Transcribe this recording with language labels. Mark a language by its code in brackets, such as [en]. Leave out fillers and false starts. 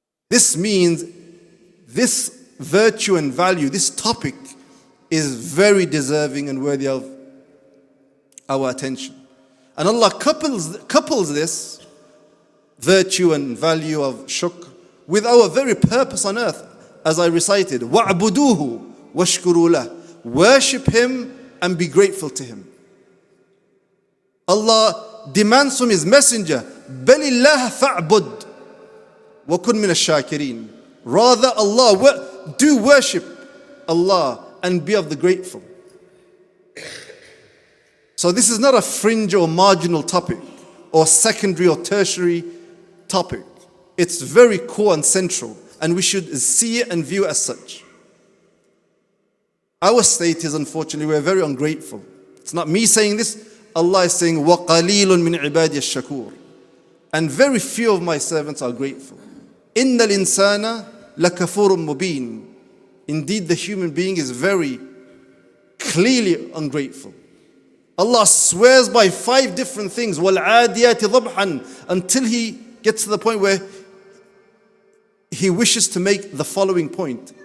[en] This means this virtue and value, this topic is very deserving and worthy of our attention. And Allah couples this virtue and value of shukr with our very purpose on earth, as I recited, [ar] وَعْبُدُوهُ وَاشْكُرُوا لَهُ. [en] Worship Him and be grateful to Him. Allah demands from His messenger, [ar] بَلِ اللَّهَ فَاعْبُدْ وَكُنْ مِنَ الشَّاكِرِينَ. [en] Rather, Allah, do worship Allah and be of the grateful. So this is not a fringe or marginal topic or secondary or tertiary topic. It's very core and central, and we should see it and view it as such. Our state is, unfortunately, we're very ungrateful. It's not me saying this. Allah is saying, [ar] وَقَلِيلٌ مِّنْ عِبَادِيَ الشَّكُورِ. [en] And very few of my servants are grateful. [ar] إِنَّ الْإِنسَانَ لَكَفُورٌ مُبِينٌ. [en] Indeed, the human being is very clearly ungrateful. Allah swears by 5 different things, [ar] وَالْعَادِيَاتِ ضَبْحًا, [en] until He gets to the point where He wishes to make the following point.